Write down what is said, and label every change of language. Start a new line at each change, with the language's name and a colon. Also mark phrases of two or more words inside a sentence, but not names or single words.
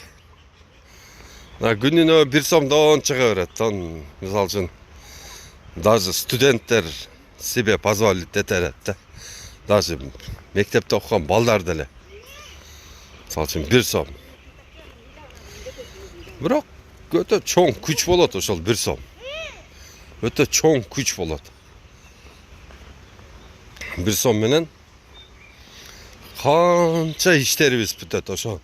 Kyrgyz: Күнүнө 1 сомдон чыга берет. Мисалы үчүн даже студенттер
Russian: себе позволить
Kyrgyz: этерет да. Даже мектепте окуган балдар деле. Мисалы үчүн 1 сом. Бирок өтө чоң күч болот ошол 1 сом. Өтө чоң күч болот. 1 сом менен канча иштерибиз бүтөт ошо.